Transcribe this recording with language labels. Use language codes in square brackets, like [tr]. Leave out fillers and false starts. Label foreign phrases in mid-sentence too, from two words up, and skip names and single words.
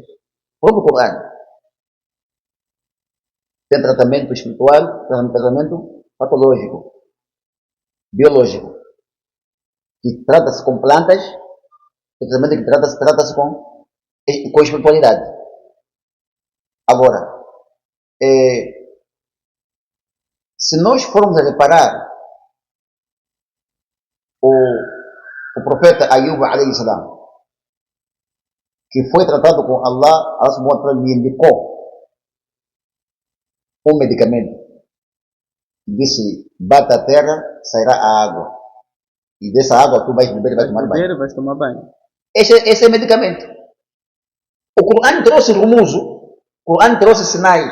[pt] O próprio Coran tem tratamento espiritual, tratamento patológico, biológico, que trata-se com plantas, e tratamento que trata-se com espiritualidade. Agora, se nós formos a reparar o profeta Ayub [ar] عليه السلام, [pt] que foi tratado com [ar] الله سبحانه وتعالى [pt] lhe indicou um medicamento. Disse, bata a terra, sairá a água. E dessa água tu vais beber e vais tomar banho. Vais tomar banho. Esse é medicamento. O Coran trouxe rumuso, o Coran trouxe sinais.